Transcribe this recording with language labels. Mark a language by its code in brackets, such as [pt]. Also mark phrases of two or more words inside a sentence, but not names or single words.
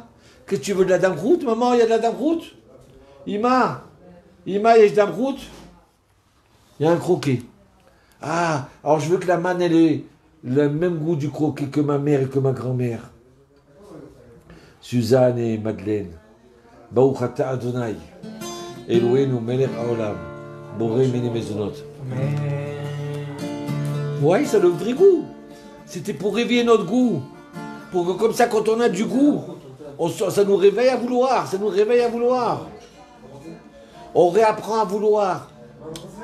[fr] Qu'est-ce que tu veux, de la damroute? Maman, il y a de la damroute? Ima, il y a de la damroute? Il y a un croquet. Ah, alors je veux que la manne, elle ait le même goût du croquet que ma mère et que ma grand-mère. Suzanne et Madeleine. [he] ברוך אתה אדני. אלהינו מלך העולם. בורא מיני מזונות. [fr] Ouais, ça a le vrai goût. C'était pour réveiller notre goût. Pour que comme ça, quand on a du goût, ça nous réveille à vouloir. Ça nous réveille à vouloir. On réapprend à vouloir.